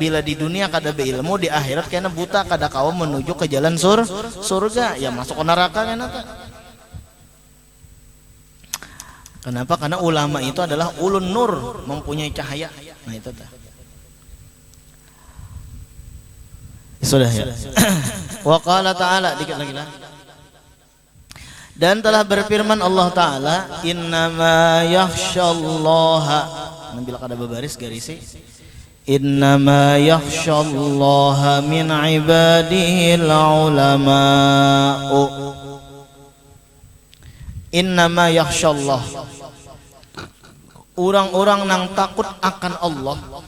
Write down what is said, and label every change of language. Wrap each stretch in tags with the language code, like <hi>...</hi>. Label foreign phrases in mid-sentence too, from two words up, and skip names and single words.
<bjn>Bila di dunia kada beilmu, di akhirat kena buta, kada kawa menuju ke jalan surga. Ya masuk ke neraka kena.</bjn> <id>Kenapa? Karena ulama itu adalah ulun nur, mempunyai cahaya.</id> <bjn>Nah itu ta.</bjn> <id>Sudah ya.</id> <ar>وقال تعالى,</ar> <id>dikit lagi lah. Dan telah berfirman Allah Ta'ala,</id> <ar>إنما يخشى الله,</ar> <bjn>ambil kada babaris garisi,</bjn> <ar>إنما يخشى الله من عباده العلماء. إنما يخشى الله,</ar> <id>orang-orang nang takut akan Allah.</id>